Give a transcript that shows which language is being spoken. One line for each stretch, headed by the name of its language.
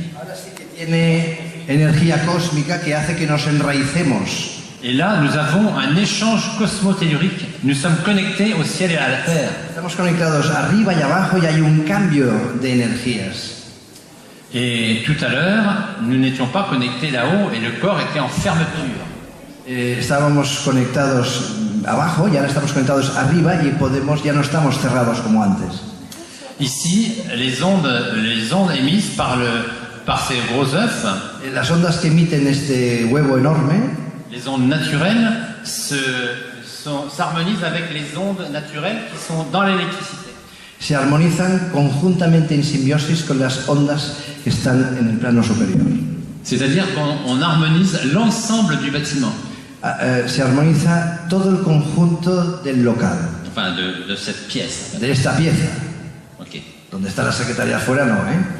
Spanish: Ahora sí que tiene energía cósmica que hace que nos enraicemos.
French: Et là, nous avons un échange cosmotellurique. Nous sommes connectés au ciel et à la terre.
Spanish: Estamos conectados arriba y abajo y hay un cambio de energías.
French: Et tout à l'heure, nous n'étions pas connectés là-haut et le corps était en fermeture.
Spanish: Estábamos conectados abajo y ahora estamos conectados arriba y ya no estamos cerrados como antes.
French: Ici, les ondes émises par ces gros œufs,
Spanish: Las ondas que emiten este huevo enorme,
French: les ondes naturelles, s'harmonisent avec les ondes naturelles qui sont dans l'électricité.
Spanish: se armonizan conjuntamente en simbiosis con las ondas que están en el plano superior.
French: C'est-à-dire qu'on harmonise l'ensemble du bâtiment,
Spanish: Se armoniza todo el conjunto del local,
French: enfin de cette pièce.
Spanish: de esta pieza. Ok. Donde está la secretaria afuera, no, ¿eh?